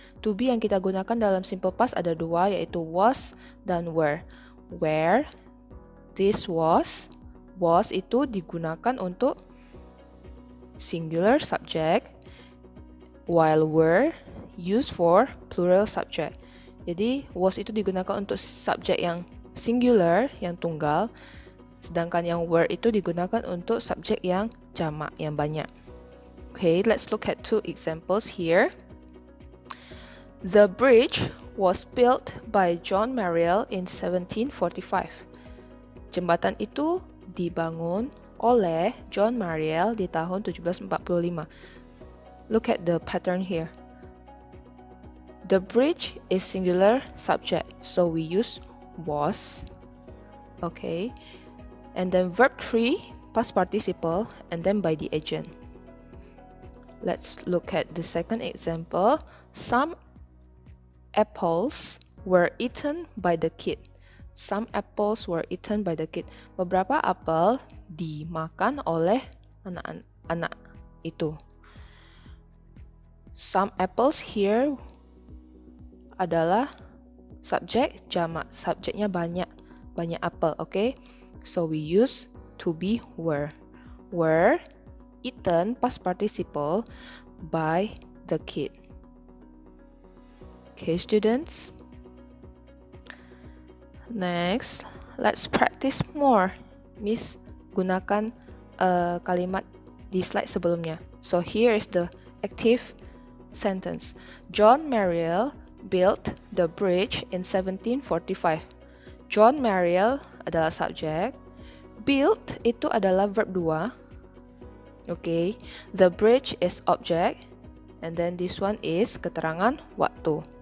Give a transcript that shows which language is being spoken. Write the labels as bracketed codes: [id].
[id] To be yang kita gunakan dalam simple past ada dua, yaitu was dan were. [en] Where this was [id] itu digunakan untuk [en] singular subject, while were used for plural subject. [id] Jadi was itu digunakan untuk subjek yang singular, yang tunggal, sedangkan yang were itu digunakan untuk subjek yang jamak, yang banyak. [en] Okay, let's look at two examples here. The bridge was built by John Mariel in 1745. [id] Jembatan itu dibangun oleh John Mariel di tahun 1745. [en] Look at the pattern here. The bridge is singular subject, so we use was. Okay, and then verb 3, past participle, and then by the agent. Let's look at the second example. Some apples were eaten by the kid. Some apples were eaten by the kid. [id] Beberapa apel dimakan oleh anak-anak itu. [en] Some apples here [id] adalah subjek jamak, subjeknya banyak apel. [en] Okay, so we use to be were. Were eaten past participle by the kid. Okay, students. Next, let's practice more. [id] Miss gunakan kalimat di slide sebelumnya. [en] So here is the active sentence. John Mariel built the bridge in 1745. [id] John Mariel adalah subjek. Built itu adalah verb 2. [en] Okay, the bridge is object, and then this one is keterangan waktu.